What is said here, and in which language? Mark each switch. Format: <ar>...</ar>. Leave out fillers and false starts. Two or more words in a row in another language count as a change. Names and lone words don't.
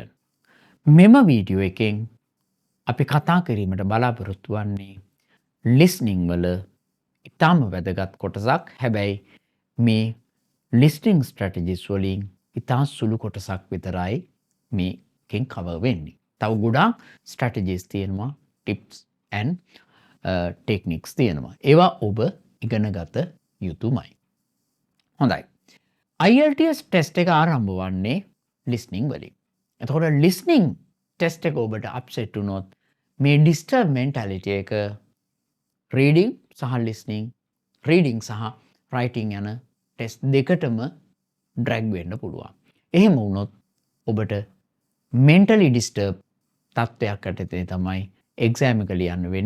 <si>මෙම වීඩියෝ එකෙන් අපි කතා කිරීමට බලාපොරොත්තු වන්නේ listening වල ඉතාම වැදගත් කොටසක්. හැබැයි මේ</si> <en>listening strategies</en> <si>වලින් ඉතා සුළු කොටසක් විතරයි මේකෙන් cover වෙන්නේ. තව ගොඩාක් strategies තියෙනවා,</si> <en>tips and techniques තියෙනවා.</en> <si>ඒවා ඔබ ඉගෙන ගත යුතුමයි. හොඳයි. IELTS ටෙස්ට් එක ආරම්භ වන්නේ listening වලින්. එතකොට listening ටෙස්ට් එක ඔබට අප්සෙට් වුණොත් මේ</si> <en>disturb mentality</en> <si>එක reading සහ listening, reading සහ writing යන ටෙස්ට් දෙකටම drag වෙන්න පුළුවන්. එහෙම වුණොත් ඔබට</si> <en>mentally disturb</en> <si>තත්ත්වයක් යටතේ තමයි exam එක ලියන්න වෙන්නේ.</si>